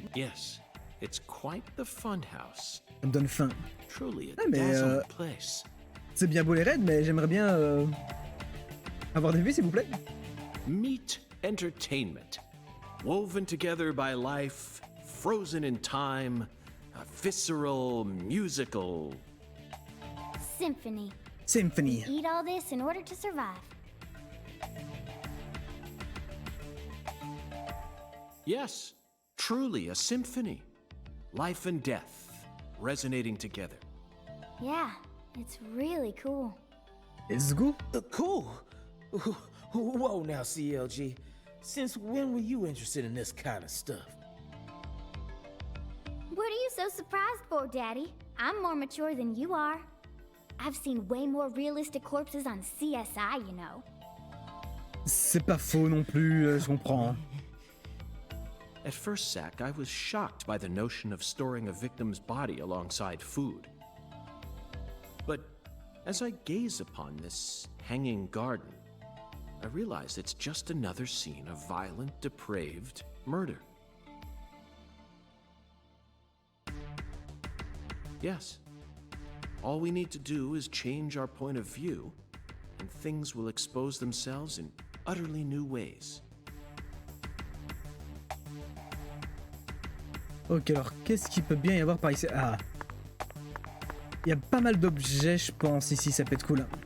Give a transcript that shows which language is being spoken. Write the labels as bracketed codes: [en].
[en] Yes, it's quite the fun house. [fr] Ça me donne faim. [en] Truly a [fr] Ah, mais [en] dazzling place. [fr] c'est bien beau les raids, mais j'aimerais bien avoir des vues s'il vous plaît. [en] Meet entertainment, woven together by life, frozen in time, a visceral, musical... Symphony. Symphony. Eat all this in order to survive. Yes, truly a symphony. Life and death resonating together. Yeah, it's really cool. Let's go. Cool. Whoa now, CLG. Since when were you interested in this kind of stuff? What are you so surprised for, Daddy? I'm more mature than you are. I've seen way more realistic corpses on CSI, you know. [fr] C'est pas faux non plus, je comprends. [en] At first, Zach, I was shocked by the notion of storing a victim's body alongside food. But as I gaze upon this hanging garden, I realize it's just another scene of violent, depraved murder. Yes. All we need to do is change our point of view, and things will expose themselves in utterly new ways. [fr] Ok, alors qu'est-ce qu'il peut bien y avoir par ici? Ah. Il y a pas mal d'objets, je pense, ici, ça peut être cool.